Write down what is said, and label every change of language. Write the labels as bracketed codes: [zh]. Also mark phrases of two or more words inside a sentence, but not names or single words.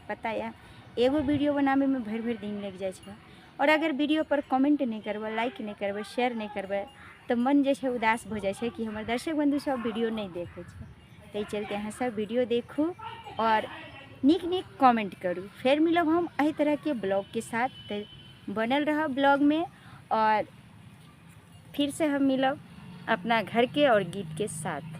[mai] पता या एगो वीडियो बनाबे में भर दिन लग जाए छै। और अगर वीडियो पर कमेंट नहीं करबै, लाइक नहीं करबै, शेयर नहीं करबै तो मन जे छै उदास हो जाए छै कि हमर दर्शक बंधु सब वीडियो नहीं देखे छै। ताहि चलते अहाँ सब वीडियो देखू और नीक कमेंट करूँ। फिर मिलब हम एही तरह के ब्लॉग के साथ, तो बनल रह ब्लॉग में। और फिर से हम मिलब अपना घर के और गीत के साथ।